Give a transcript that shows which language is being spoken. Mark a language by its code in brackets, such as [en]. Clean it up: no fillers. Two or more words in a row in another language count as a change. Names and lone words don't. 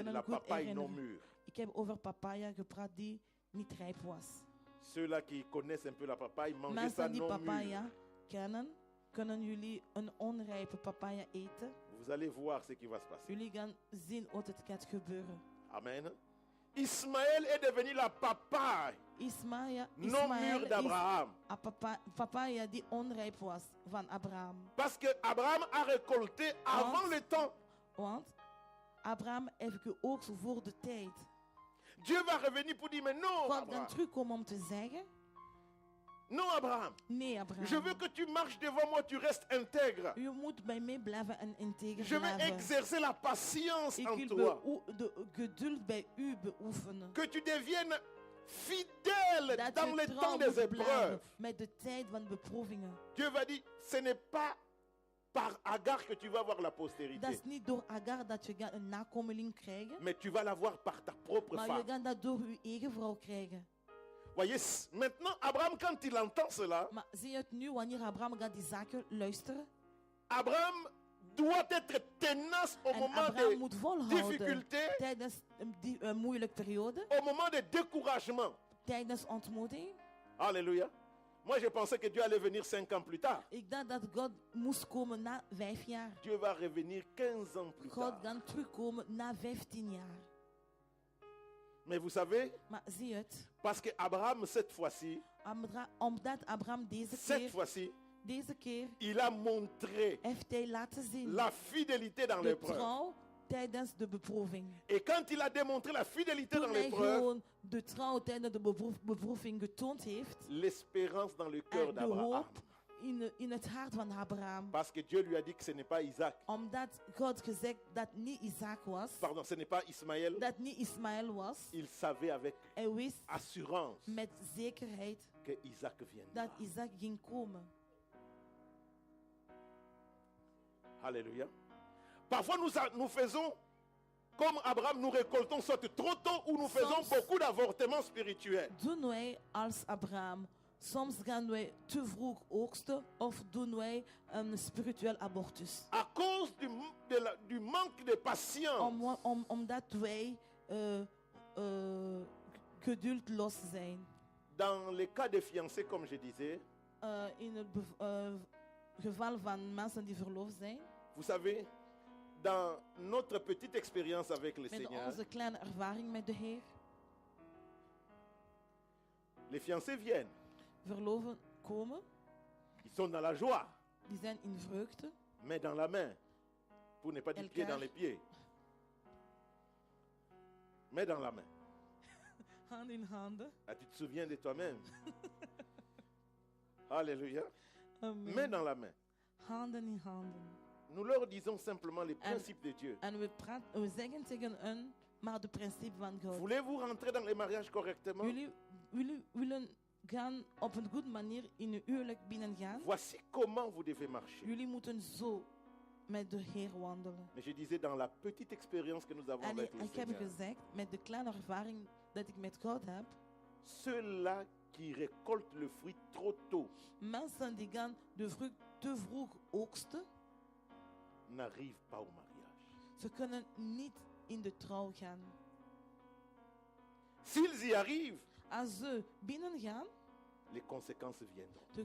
[nl] kunnen [fr] la [nl] goed [fr] papaye non [nl] herinneren. [fr] mûre. [nl] Ik heb over papaya gepraat die niet rijp was. [fr] Ceux-là qui connaissent un peu la papaye, mangez ça [nl] Mensen die [fr] non [nl] papaya [fr] mûr. [nl] kennen, kunnen jullie een onrijpe papaya eten. [fr] Vous allez voir ce qui va se passer. [nl] Jullie gaan zien wat het gaat gebeuren. Amen. [fr] Ismaël est devenu la papaye [nl] Ismaël [fr] non mûre [nl] is [fr] d'Abraham. [nl] een papaya die onrijp was van Abraham. [fr] Parce que Abraham a récolté avant [nl] Want- [fr] le temps. [nl] Want Abraham heeft geoogst voor de tijd. [fr] Dieu va revenir pour dire, mais non, [nl] God gaat Abraham. terugkomen om te zeggen, [fr] Non, Abraham. [nl] nee Abraham. [fr] Je veux que tu marches devant moi, tu restes intègre. [nl] Je moet bij mij blijven en integer [fr] Je veux [nl] blijven. [fr] exercer la patience [nl] Ik [fr] en [nl] wil [fr] toi. [nl] de geduld bij u beoefenen. [fr] Que tu deviennes fidèle [nl] Dat [fr] dans [nl] je [fr] les [nl] trouw [fr] temps des [nl] moet blijven [fr] épreuves. [nl] met de tijd van beproevingen. [fr] Dieu va dire, ce n'est pas par Agar que tu vas avoir la [nl] Dat [fr] postérité, [nl] is niet door Agar dat je gaat een nakomeling krijgen, [fr] mais tu vas l'avoir par ta propre [nl] maar je [fr] femme. [nl] gaat dat door je eigen vrouw krijgen. [fr] Voyez, maintenant, Abraham, quand il entend cela, [nl] Maar zie je het nu, wanneer Abraham gaat die zaken luisteren? [fr] Abraham doit être tenace au [nl] En [fr] moment [nl] Abraham [fr] des [nl] moet volhouden [fr] difficultés, [nl] tijdens die moeilijke periode, [fr] au moment des découragements. [nl] tijdens ontmoeting. [fr] Alléluia. Moi, je pensais que Dieu allait venir 5 ans plus tard. [nl] Ik dacht dat God moest komen na 5 jaar. [fr] Dieu va revenir 15 ans plus [nl] God [fr] tard. [nl] gaat terugkomen na 15 jaar. [fr] Mais vous savez, [nl] Maar zie je het? [fr] parce que Abraham, cette fois-ci, [nl] Omdat Abraham deze keer [fr] il a montré [nl] heeft hij laten zien [fr] la fidélité dans [nl] de [fr] l'épreuve. [nl] trouw tijdens de beproeving. [fr] Et quand il a démontré la fidélité dans [nl] Toen hij [fr] l'épreuve, [nl] gewoon de trouw tijdens de beproeving getoond heeft, [fr] l'espérance dans le cœur [nl] en de [fr] d'Abraham. [nl] hoop in het hart van Abraham. [fr] Parce que Dieu lui a dit que ce n'est pas Isaac. [nl] Omdat God gezegd dat niet Isaac was, [fr] Pardon, ce n'est pas Ismaël. [nl] dat niet Ismaël was. [fr] Il savait avec [nl] Hij wist [fr] assurance [nl] met zekerheid [fr] que Isaac [nl] dat [fr] viendra. [nl] Isaac ging komen. [fr] Alléluia. Parfois, nous faisons comme Abraham, nous récoltons soit trop tôt ou nous faisons [nl] Soms- [fr] beaucoup d'avortements spirituels. [nl] Doen wij als Abraham. Soms gaan wij te vroeg oogsten of doen wij een spiritueel abortus. [fr] À cause du manque de patience. [nl] Omdat wij geduldloos zijn. [fr] Dans les cas de fiancés, comme je disais, [nl] In het geval van mensen die verloofd zijn. [fr] vous savez, dans notre petite expérience avec le [nl] Met [fr] Seigneur, [nl] onze kleine ervaring met de Heer. [fr] les fiancés viennent. [nl] Verloven komen. [fr] Ils sont dans la joie, [nl] Die zijn in vreugde. [fr] main dans la main, pour ne pas dire pied [nl] Elkaar. [fr] dans les pieds. Main dans la main. [nl] Hand in handen. [fr] Ah, tu te souviens de toi-même. Alléluia. Amen. Main dans la main. [nl] Handen in handen. [fr] Nous leur disons simplement les principes de Dieu. [nl] En we zeggen tegen hen maar de principe van God. [fr] Voulez-vous rentrer dans les mariages correctement? [nl] Jullie willen gaan op een goede manier in een huwelijk binnengaan. [fr] Voici comment vous devez marcher. [nl] Jullie moeten zo met de Heer wandelen. [fr] Mais je disais, dans la petite expérience que nous avons [nl] En [fr] avec le [nl] ik heb [fr] Seigneur, [nl] gezegd, met de kleine ervaring dat ik met God heb, [fr] ceux-là qui récoltent le fruit trop tôt [nl] mensen die gaan de vrucht te vroeg oogsten, [fr] n'arrivent pas au mariage. [nl] ze kunnen niet in de trouw gaan. [fr] S'ils y arrivent, [nl] Als ze binnengaan, [fr] les conséquences viendront.